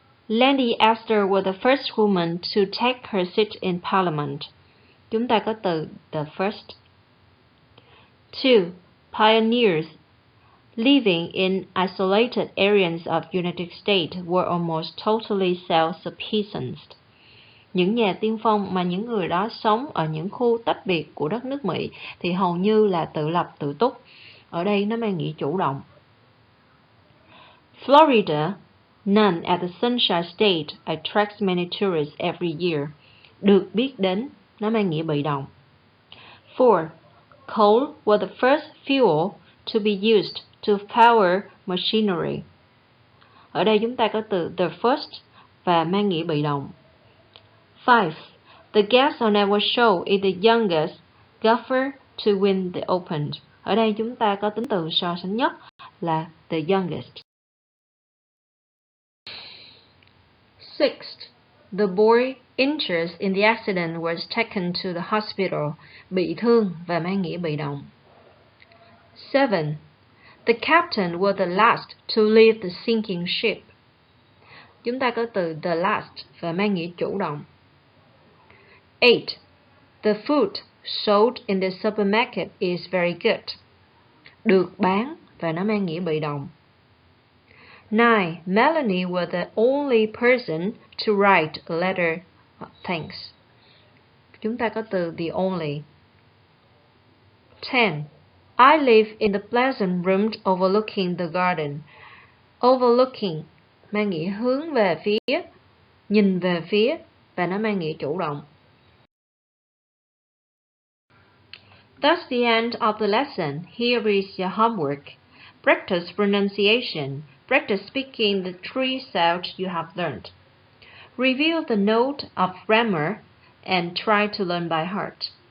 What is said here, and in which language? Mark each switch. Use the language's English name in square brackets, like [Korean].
[English] Lady Esther was the first woman to take her seat in Parliament. [Vietnamese] Chúng ta có từ the first. 2. [English] Pioneers living in isolated areas of United States were almost totally self-sufficient. [Vietnamese] Những nhà tiên phong mà những người đó sống ở những khu tách biệt của đất nước Mỹ thì hầu như là tự lập tự túc. Ở đây nó mang nghĩa chủ động. [English] Florida, known as the Sunshine State, attracts many tourists every year. [Vietnamese] Được biết đến, nó mang nghĩa bị động. 4. [English] Coal was the first fuel to be used to power machinery. [Vietnamese] Ở đây chúng ta có từ the first và mang nghĩa bị động. 5. [English] The guest on our show is the youngest golfer to win the Open. [Vietnamese] Ở đây chúng ta có tính từ so sánh nhất là the youngest. 6. [English] The boy injured in the accident was taken to the hospital. [Vietnamese] Bị thương và mang nghĩa bị động. 7. [English] The captain was the last to leave the sinking ship. [Vietnamese] Chúng ta có từ the last và mang nghĩa chủ động. 8. [English] The food sold in the supermarket is very good. [Vietnamese] Được bán và nó mang nghĩa bị động. 9. [English] Melanie was the only person to write a letter of thanks. [Vietnamese] Chúng ta có từ the only. 10. [English] I live in the pleasant room overlooking the garden. [Vietnamese] Overlooking mang nghĩa hướng về phía, nhìn về phía và nó mang nghĩa chủ động. [English] That's the end of the lesson. Here is your homework. Practice pronunciation. Practice speaking the 3 sounds you have learned. Review the note of grammar and try to learn by heart.